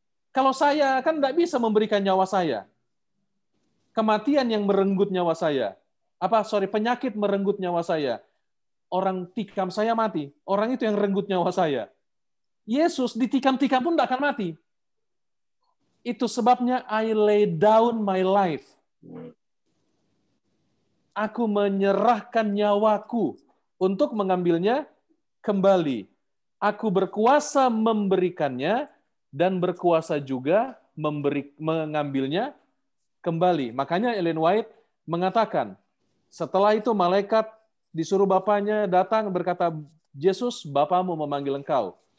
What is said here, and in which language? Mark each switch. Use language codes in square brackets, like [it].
[id] Kalau saya kan tidak bisa memberikan nyawa saya. Kematian yang merenggut nyawa saya. Penyakit merenggut nyawa saya. Orang tikam saya mati. Orang itu yang renggut nyawa saya. Yesus ditikam-tikam pun tidak akan mati. Itu sebabnya [en] I lay down my life. [id] Aku menyerahkan nyawaku untuk mengambilnya kembali. Aku berkuasa memberikannya dan berkuasa juga mengambilnya kembali. Makanya Ellen White mengatakan, setelah itu malaikat disuruh bapaknya datang berkata, Yesus, Bapamu memanggil engkau.